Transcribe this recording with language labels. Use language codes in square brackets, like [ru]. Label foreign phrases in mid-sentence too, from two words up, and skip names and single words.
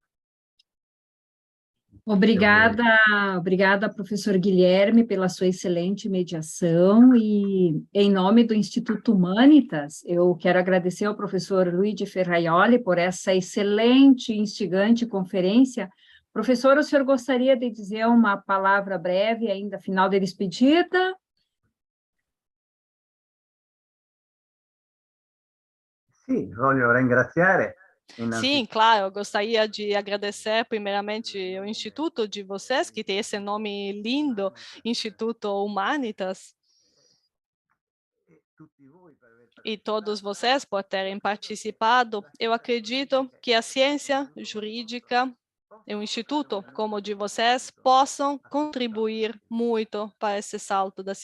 [pt] Obrigada, professor Guilherme, pela sua excelente mediação e, em nome do Instituto Humanitas, eu quero agradecer ao professor Luigi Ferraioli por essa excelente e instigante conferência. Professor, o senhor gostaria de dizer uma palavra breve ainda, final de despedida? [it] Sì, voglio ringraziare. [pt] Sim, claro, eu gostaria de agradecer primeiramente o Instituto de vocês, que tem esse nome lindo, Instituto Humanitas, e todos vocês por terem participado. Eu acredito que a ciência jurídica e um instituto como o de vocês possam contribuir muito para esse salto da